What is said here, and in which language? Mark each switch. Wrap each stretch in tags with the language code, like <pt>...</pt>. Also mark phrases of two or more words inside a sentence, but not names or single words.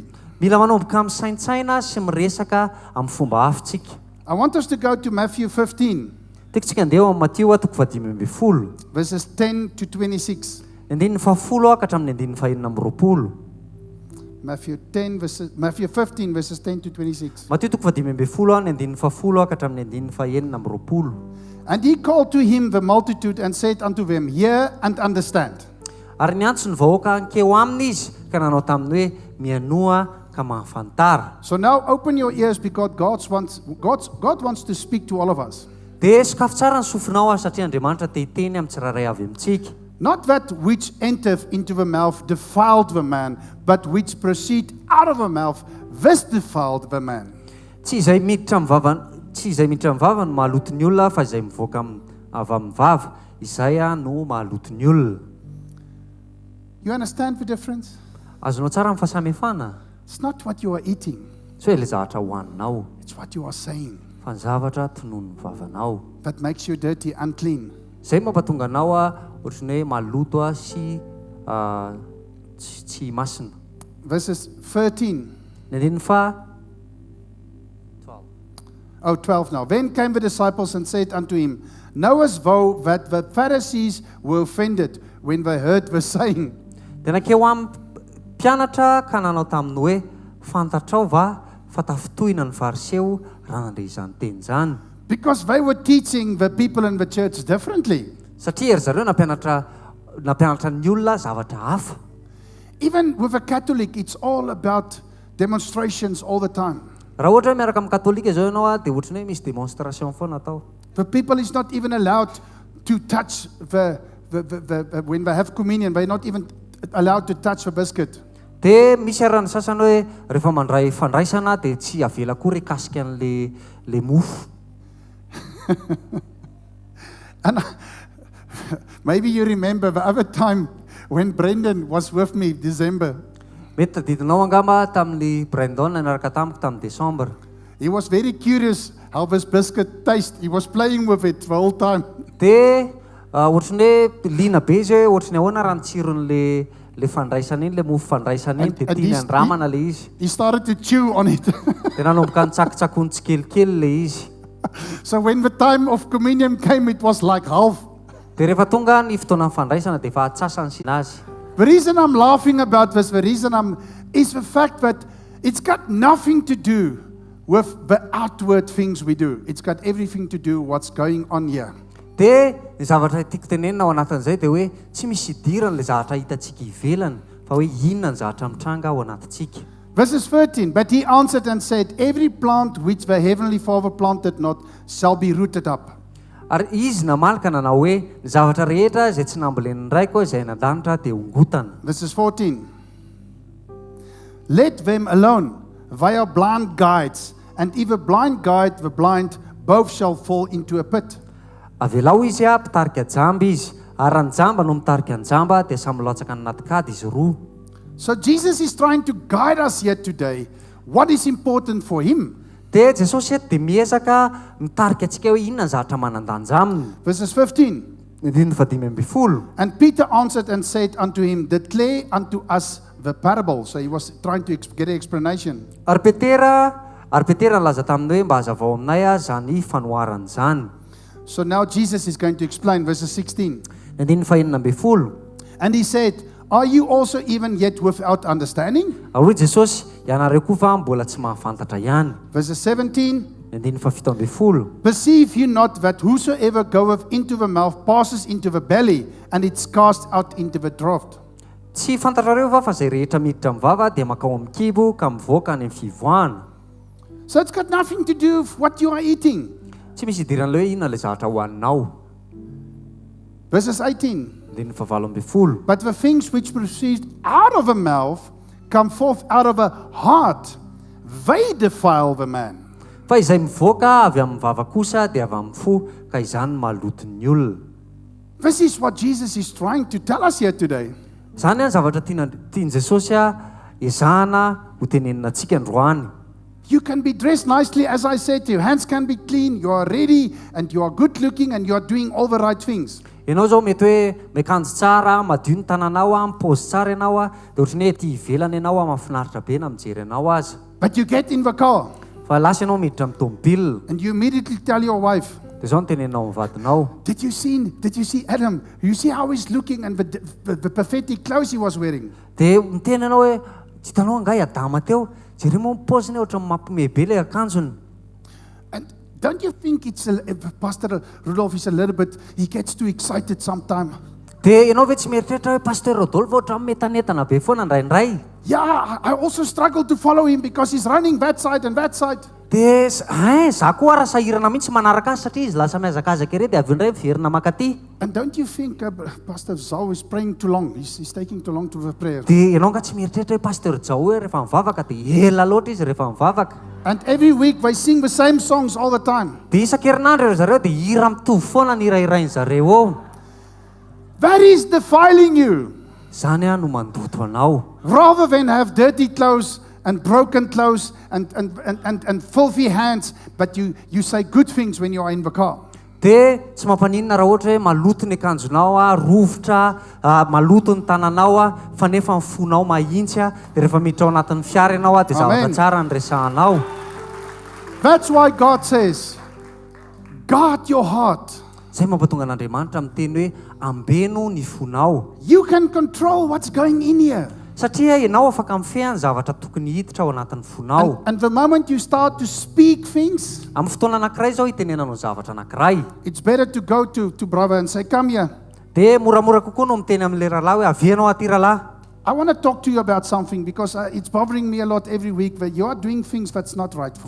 <mg>Mila manomboka misaintsaina sy miresaka amin'ny fomba hafitsika.</mg> <en>I want us to go to Matthew 15,</en> <mg>Tekontsika andeha eo amin'ny Mateo 15,</mg> <en>verses 10 to 26.</en> <mg>10 ka hatramin'ny 19.</mg> <en>Matthew 15, verses 10 to 26.</en> <mg>Mateo 15, 10 ka hatramin'ny 19.</mg> <en>And he called to him the multitude and said unto them, hear and understand.</en> <mg>Ary niantso ny vahoaka ankeo aminy izy ka nanao taminy hoe mianoa ka mahafantara.</mg> <en>So now open your ears because God wants to speak to all of us.</en> <mg>Dia sokafo tsara ny sofinao satria Andriamanitra te hiteny amin'ny tsirairay avy amintsika.</mg> <en>Not that which entereth into the mouth defiled the man, but which proceed out of the mouth, this defiled the man.</en> <mg>Tsy izay miditra amin'ny vavany mahaloto ny olona fa izay mivoaka avy amin'ny vava, izay no mahaloto ny olona.</mg> <en>You understand the difference?</en> <mg>Azonao tsara amin'ny fahasamihafana?</mg> <en>It's not what you are eating,</en> <mg>Tsy hoe ilay zavatra hohaninao,</mg> <en>it's what you are saying</en> <mg>fa ny zavatra tonon'ny vavanao.</mg> <en>that makes you dirty, unclean.</en> <mg>Izay mampatonga anao ohatrany hoe maloto sy tsy masina.</mg> <en>Verses 13.</en> <mg>Ny</mg> <en>12 now. Then came the disciples and said unto him, knowest thou that the Pharisees were offended when they heard the saying?</en> <mg>Dia nakeo amin'ny mpianatra ka nanao taminy hoe fantatrao va fa tafitohina ny fariseo raha nandre izany teny izany.</mg> <en>Because they were teaching the people in the church differently.</en> <mg>Satria ry zareo nampianatra ny olona zavatra hafa.</mg> <en>Even with a Catholic, it's all about demonstrations all the time.</en> <mg>Raha ohatra hoe miaraka amin'ny katolika zao ianao dia ohatrany hoe misy démonstration foana atao.</mg> <en>The people is not even allowed to touch when they have communion, they're not even allowed to touch the biscuit.</en> <mg>Dia misy arany sasany hoe rehefa mandray fandraisana dia tsy avela kory kasika an'le mofo.</mg> <en>And maybe you remember the other time when Brendan was with me in December.</en> <mg>Mety tadidinao angamba tamin'ny Brandon niaraka tamiko tamin'ny December.</mg> <en>He was very curious how this biscuit tastes. He was playing with it the whole time.</en> <mg>Dia ohatrany hoe liana be izy hoe ohatrany ahoana raha ny tsiron'le fandraisana iny, le mofo fandraisana iny, dia tiany andramana le izy.</mg> <en>He started to chew on it.</en> <mg>Dia nanomboka nitsakitsakony tsikelikely le izy.</mg> <en>So when the time of communion came, it was like half.</en> <mg>dia rehefa tonga ny fotoana fandraisana dia efa atsasany sy nazy.</mg> <en>The reason I'm laughing about this, is the fact that it's got nothing to do with the outward things we do. It's got everything to do what's going on here.</en> <mg>dia ny zavatra tiako tenenina ao anatin'izay dia hoe tsy misy idirana le zavatra hitantsika ivelany fa hoe inona ny zavatra mitranga ao anatintsika.</mg> <en>Verses 13, but he answered and said, every plant which the heavenly Father planted not shall be rooted up.</en> <mg>Ary izy namalaka nanao hoe ny zavatra rehetra izay tsy nambolen'ny raiko izay nan-danitra dia hongotana.</mg> <en>Verses 14, let them alone, they are blind guides, and if a blind guide the blind, both shall fall into a pit.</en> <mg>Avelao izy a mpitarika jamba izy ary raha ny jamba no mitarika ny jamba dia samy latsaka ny natikady izy roa.</mg> <en>So Jesus is trying to guide us here today. What is important for him?</en> <mg>dia Jesosy eto dia miezaka mitarika antsika hoe inona ny zavatra manandanja aminy.</mg> <en>Verses 15,</en> <mg>Ny dimy fadimy amby folo.</mg> <en>and Peter answered and said unto him, declare unto us the parable. So he was trying to get an explanation.</en> <mg>Ary Petera nalaza taminy hoe mba hazavao aminay a zany fanoharany zany.</mg> <en>So now Jesus is going to explain. Verses 16,</en> <mg>Ny dimy fahenina amby folo.</mg> <en>and he said, are you also even yet without understanding?</en> <mg>Ary Jesosy ianareo koa fa mbola tsy mahafantatra ihany.</mg> <en>Verses 17,</en> <mg>Ny dimy fafito amby folo.</mg> <en>perceive you not that whosoever goeth into the mouth passes into the belly, and it's cast out into the draught?</en> <mg>Tsy fantatrareo va fa zay rehetra miditra amin'ny vava dia makao amin'ny kibo ka mivoaka any amin'ny fivoahana.</mg> <en>So it's got nothing to do with what you are eating.</en> <mg>Tsy misy idirana le hoe inona le zavatra hohaninao.</mg> <en>Verses 18,</en> <mg>Diny favalo amby folo.</mg> <en>but the things which proceed out of the mouth come forth out of the heart. They defile the man.</en> <mg>Fa izay mivoaka avy amin'ny vava kosa dia avy amin'ny fo ka izany no maloto ny olona.</mg> <en>This is what Jesus is trying to tell us here today.</en> <mg>Zany any zavatra tiany Jesosy a ezahana ho tenenina antsika androany.</mg> <en>You can be dressed nicely, as I said, your hands can be clean, you are ready, and you are good looking, and you are doing all the right things.</en> <mg>Ianao zao mety hoe miakanjo tsara, madio ny tananao a, mipôzy tsara ianao a, dia ohatrany hoe ety ivelany ianao a, mahafinaritra be na mijery anao aza.</mg> <en>But you get in the car,</en> <mg>Fa lasa ianao miditra amin'ny tômôbilina.</mg> <en>and you immediately tell your wife,</en> <mg>Dia zao no teneninao amin'ny vadinao.</mg> <en>did you see Adam? You see how he's looking and the pathetic clothes he was wearing?</en> <mg>Dia miteny ianao hoe tsy hitanao angahy Adama teo, jereo moa mipôziny ohatran'ny mampiomehy be ilay akanjony.</mg> <en>And don't you think Pastor Rudolph is a little bit, he gets too excited sometimes?</en> <mg>Dia ianao ve tsy mieritreritra hoe Pasteur Rodolphe ohatran'ny metanetana be foana ndraindray.</mg> <en>Yeah, I also struggle to follow him because he's running that side and that side.</en> <mg>Dia za koa raha sahirana mihitsy manaraka azy satria izy lasa miazakazaka ery dia avy indray miverina makaty.</mg> <en>And don't you think Pastor Zao is praying too long? He's taking too long to the prayer.</en> <mg>Dia ianao nga tsy mieritreritra hoe Pasteur Zao hoe rehefa mivavaka dia ela loatra izy rehefa mivavaka.</mg> <en>And every week they sing the same songs all the time.</en> <mg>Dia isan-kerinandro zareo dia hira mitovy foana ny hirahirainy zareo ao.</mg> <en>That is defiling you.</en> <mg>Zany a no mandoto anao.</mg> <en>Rather than have dirty clothes and broken clothes and filthy hands, but you say good things when you are in the car.</en> <mg>Dia tsy mampaninona raha ohatra hoe maloto ny akanjonao a, rovotra, maloto ny tananao a, fa nefa ny fonao mahintsy a, dia rehefa miditra ao anatin'ny fiara ianao a, dia zavatra tsara ny resahanao.</mg> <en>That's why God says, guard your heart.</en> <mg>Zay mampatonga an'Andriamanitra miteny hoe ambeno ny fonao.</mg> <en>You can control what's going in here.</en> <mg>Satria ianao afaka mifeha ny zavatra tokony hiditra ao anatin'ny fonao.</mg> <en>And the moment you start to speak things,</en> <mg>Amin'ny fotoana anankiray zao hitenenanao zavatra anankiray.</mg> <en>it's better to go to brother and say, come here.</en> <mg>Dia moramora kokoa no miteny amin'ilay rahalahy hoe avianao aty rahalahy.</mg> <en>I want to talk to you about something because it's bothering me a lot every week that you are doing things that's not right for me.</en>